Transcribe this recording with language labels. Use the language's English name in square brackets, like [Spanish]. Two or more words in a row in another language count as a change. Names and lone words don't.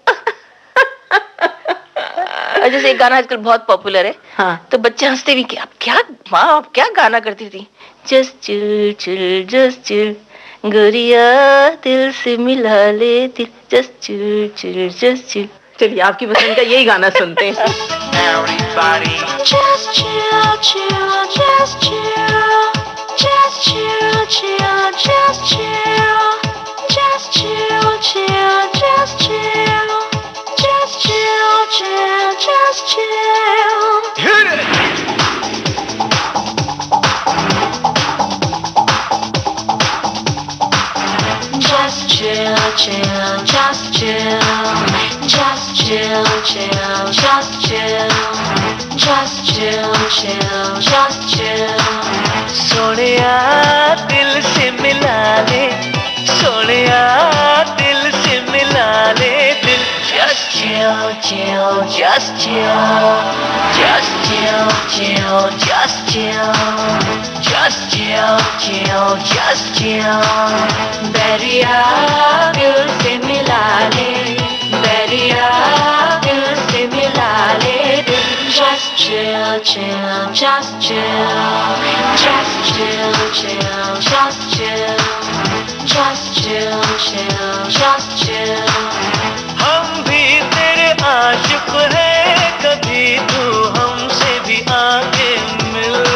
[Hindi] और जैसे एक गाना आजकल बहुत पॉपुलर है, तो बच्चे हंसते भी क्या, क्या माँ आप क्या गाना करती थी, [English] just chill chill just chill [Hindi] गोरिया दिल से मिला ले दिल, [English] just chill chill just chill. [Hindi] चलिए, आपकी पसंद का यही गाना सुनते हैं। [English] Just chill, chill, just chill, just chill, chill, just chill, just chill, chill, just chill, just chill, chill, just chill. Hit it. Just chill, chill, just chill, just chill, chill, just chill, just chill, chill, just chill. [Hindi] सोनिया दिल से मिला ले, सोनिया दिल से मिला ले दिल, [English] just chill, chill, just chill, just chill, chill, just chill, just chill, chill, just chill. [Hindi] दरिया दिल से मिला ले, दरिया दिल से मिला ले दिल. [English] Just chill, chill, just chill, just chill, chill, just chill, just chill, chill, just chill. [Hindi] हम भी तेरे आशिक हैं, कभी तू हमसे भी आके मिल.